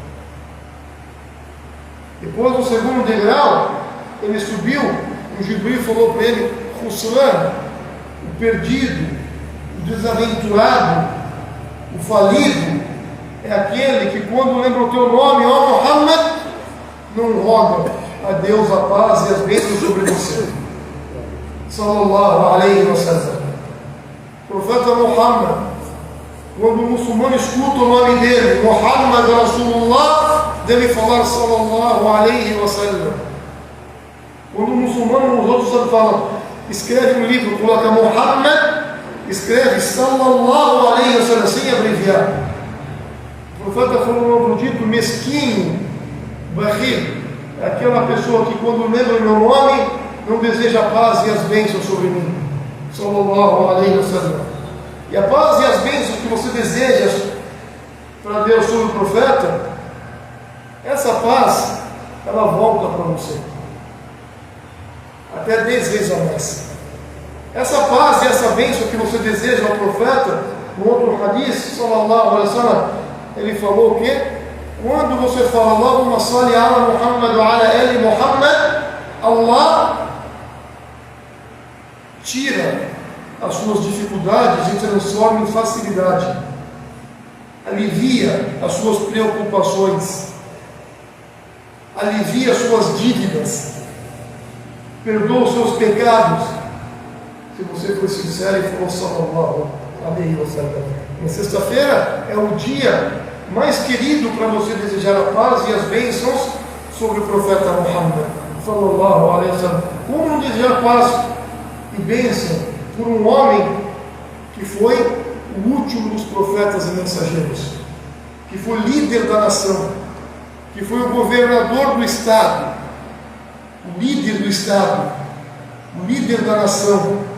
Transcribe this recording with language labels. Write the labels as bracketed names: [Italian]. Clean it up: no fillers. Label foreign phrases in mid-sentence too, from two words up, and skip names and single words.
[Portuguese] Depois do segundo degrau, ele subiu, o Jibril falou para ele: Khusran, o perdido, o desaventurado, o falido, é aquele que quando lembra o teu nome, ó Muhammad, não roga a Deus a paz e as bênçãos sobre você. [Arabic] صلى الله عليه وسلم. [Portuguese] O profeta Muhammad, quando o muçulmano escuta o nome dele, [Arabic] محمد رسول الله, [Portuguese] deve falar [Arabic] صلى الله عليه وسلم. [Portuguese] Quando o muçulmano, os outros falam, escreve um livro, coloca Muhammad escreve [Arabic] صلى الله عليه وسلم, [Portuguese] sem abreviar. O profeta falou um outro dito, mesquinho, barril, é aquela pessoa que quando lembra o meu nome, não deseja a paz e as bênçãos sobre mim. [Arabic] صلى الله عليه وسلم. [Portuguese] E a paz e as bênçãos que você deseja para Deus sobre o profeta, essa paz, ela volta para você. Até 10 vezes a mais. Essa paz e essa bênção que você deseja ao profeta, no outro hadith, [Arabic] صلى الله عليه وسلم, [Portuguese] ele falou que quando você fala [Arabic] اللهم صل على محمد وعلى آل محمد, [Portuguese] Allah tira as suas dificuldades e transforma em facilidade, alivia as suas preocupações, alivia as suas dívidas, perdoa os seus pecados, se você for sincero e for [Arabic] صلى الله عليه وسلم. [Portuguese] Na sexta-feira é o dia mais querido para você desejar a paz e as bênçãos sobre o profeta Muhammad [Arabic] صلى الله عليه وسلم. [Portuguese] Como não desejar paz e bênção por um homem que foi o último dos profetas e mensageiros, que foi líder da nação, que foi o governador do estado, o líder do estado, o líder da nação,